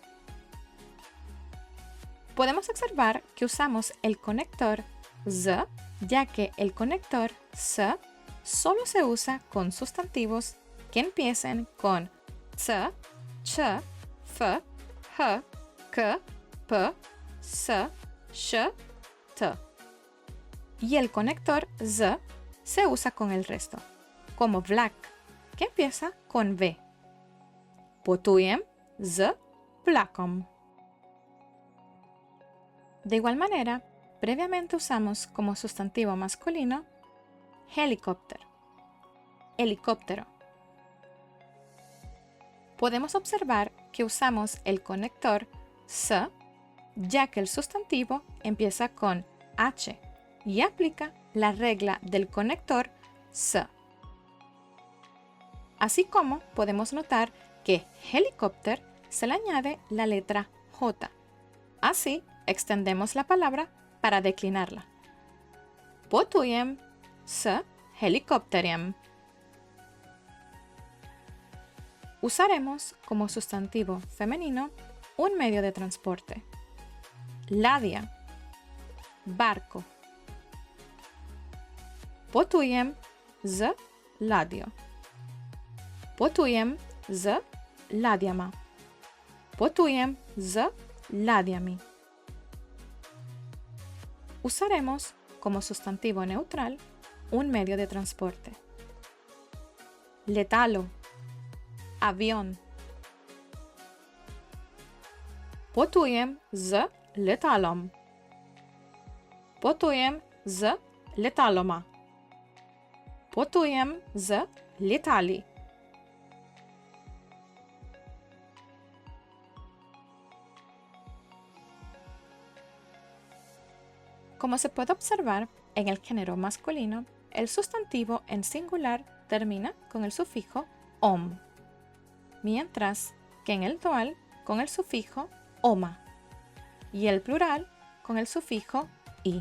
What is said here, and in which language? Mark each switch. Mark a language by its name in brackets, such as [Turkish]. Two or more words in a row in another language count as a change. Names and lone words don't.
[Spanish] Podemos observar que usamos el conector z, ya que el conector s solo se usa con sustantivos que empiecen con ts, ch, f, h, k, p, s, sh, t. Y el conector z se usa con el resto, como black, que empieza con v. [Slovenian] Potujem z vlakom. [Spanish] De igual manera, previamente usamos como sustantivo masculino helicóptero, helicóptero. Podemos observar que usamos el conector s, ya que el sustantivo empieza con h y aplica la regla del conector s. Así como podemos notar que helicóptero se le añade la letra j. Así extendemos la palabra para declinarla. [Slovenian] Potujem s helikopterem. [Spanish] Usaremos como sustantivo femenino un medio de transporte. [Slovenian] Ladia, barco. Potujem z ladjo. Potujem z ladjama. Potujem z ladjami. [Spanish] Usaremos como sustantivo neutral un medio de transporte. [Slovenian] Letalo, avión. Potujem z letalom. Potujem z letaloma. Potujem z letali. [Spanish] Como se puede observar, en el género masculino, el sustantivo en singular termina con el sufijo om, mientras que en el dual con el sufijo oma y el plural con el sufijo i.